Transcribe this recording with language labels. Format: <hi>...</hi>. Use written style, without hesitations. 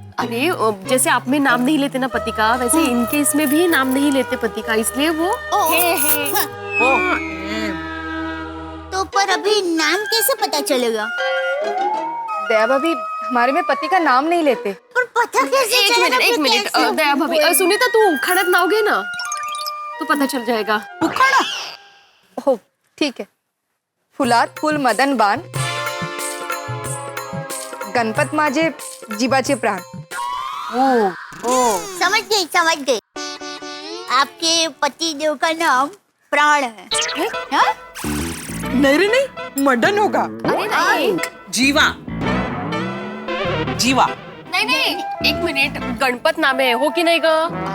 <hi>अरे जैसे आप में नाम नहीं लेते ना पति का, वैसे इनके इसमें भी नाम नहीं लेते पति का, इसलिए वो है। तो पर अभी नाम कैसे पता चलेगा? दया भाभी हमारे में पति का नाम नहीं लेते। पर पता कैसे चलेगा? एक मिनट दया भाभी, सुनीता तू खड़क नाओगे ना तो पता चल जाएगा। हो ठीक है।</hi> <mr>फुलात फुल मदन बान, गणपत माझे जीवाचे प्राण।</mr> <hi>समझ गई। आपके पति देव का नाम प्राण है? हाँ? नहीं, मदन होगा। अरे नहीं, जीवा। नहीं, एक मिनट, गणपत नाम है, हो कि नहीं गा?</hi>